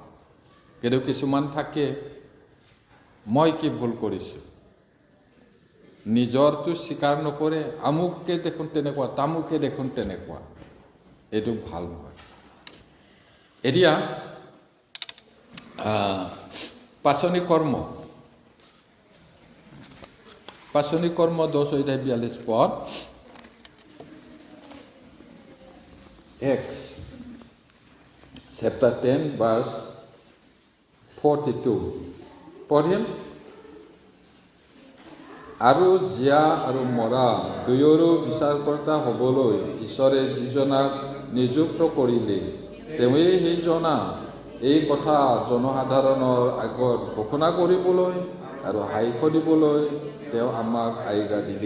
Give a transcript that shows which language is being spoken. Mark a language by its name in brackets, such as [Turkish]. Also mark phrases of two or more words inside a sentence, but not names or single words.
[Assamese] কিন্তু কিছুমান থাকে, মই কি ভুল কৰিছোঁ, নিজৰটো স্বীকাৰ নকৰে, আমুকে দেখোন তেনেকুৱা, তামুকে দেখোন তেনেকুৱা। এইটো ভাল নহয়। এতিয়া পাচনি কৰ্ম, পাচনি কৰ্ম 10:42 পদ [English] Acts chapter 10 verse [Assamese] 42 পঢ়িম আৰু জীয়া আৰু মৰা দুয়োৰো বিচাৰকৰ্তা হ'বলৈ ঈশ্বৰে যিজনাক নিযুক্ত কৰিলে তেওঁৱেই সেইজনা এই কথা জনসাধাৰণৰ আগত ঘোষণা কৰিবলৈ আৰু সাক্ষ্য দিবলৈ তেওঁ আমাক আজ্ঞা দিলে।